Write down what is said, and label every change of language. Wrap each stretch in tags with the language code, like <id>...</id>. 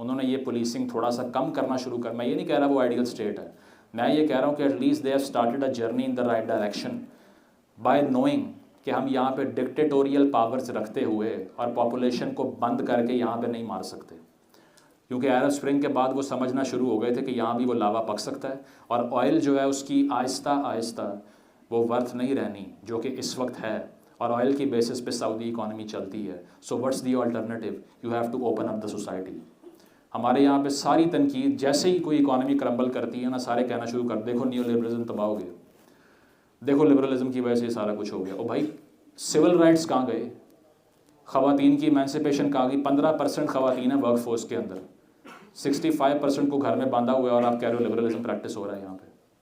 <ur>انہوں نے یہ پولیسنگ تھوڑا سا کم کرنا شروع کر, میں یہ نہیں کہہ رہا وہ آئیڈیل اسٹیٹ ہے, میں یہ کہہ رہا ہوں کہ</ur> <en>at least they have started a journey in the right direction by knowing</en> <ur>کہ ہم یہاں پہ ڈکٹیٹوریل پاورز رکھتے ہوئے اور پاپولیشن کو بند کر کے یہاں پہ نہیں مار سکتے. کیونکہ عرب اسپرنگ کے بعد وہ سمجھنا شروع ہو گئے تھے کہ یہاں بھی وہ لاوا پک سکتا ہے, اور آئل جو ہے اس کی آہستہ آہستہ وہ ورتھ نہیں رہنی جو کہ اس وقت ہے, اور آئل کی بیسس پہ سعودی اکانومی چلتی ہے.</ur> <en>So what's the alternative? You have to open up the society.</en> <ur>ہمارے یہاں پہ ساری تنقید جیسے ہی کوئی اکانومی کرمبل کرتی ہے نا, سارے کہنا شروع کر دیکھو نیو لبرلزم تباہ ہو گیا, دیکھو لبرلزم کی وجہ سے سارا کچھ ہو گیا. او بھائی سول رائٹس کہاں گئے؟ خواتین کی ایمانسپیشن کہاں گئی؟ 15% خواتین ہیں ورک فورس کے اندر, 65% کو گھر میں باندھا ہوا ہے, اور آپ کہہ رہے ہو لبرلزم پریکٹس ہو رہا ہے یہاں پہ.</ur>